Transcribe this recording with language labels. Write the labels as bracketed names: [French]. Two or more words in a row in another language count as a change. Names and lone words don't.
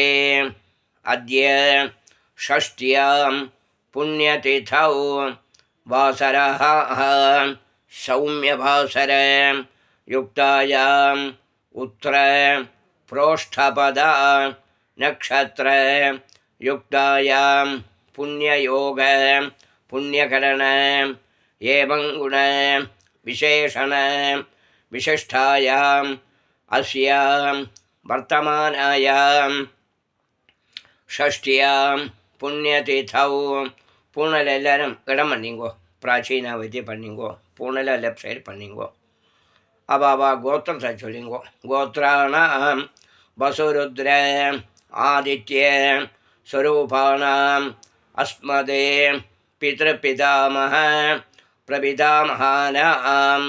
[Sanskrit] अद्य षष्ट्यां पुण्यतिथौ वासरः सौम्यवासर युक्तायाम् उत्तर प्रोष्ठपदा नक्षत्र युक्तायां पुण्ययोग पुण्यकरण एवं गुण विशेषण विशिष्टायाम् अस्यां वर्तमानायां षष्ट्यां पुण्यतिथौ [Tamil] பூனல் எல்லாரும் இடம் பண்ணிங்கோ. பிராச்சீனா வித்தியை பண்ணிங்கோ. பூனலை [English] left side [Tamil] பண்ணிங்கோ. அவாவா கோத்திரத்தை சொல்லிங்கோ. [Sanskrit] गोत्राणाम् वसुरुद्र आदित्य स्वरूपाणाम् अस्मत् पितृपितामह प्रपितामहानाम्.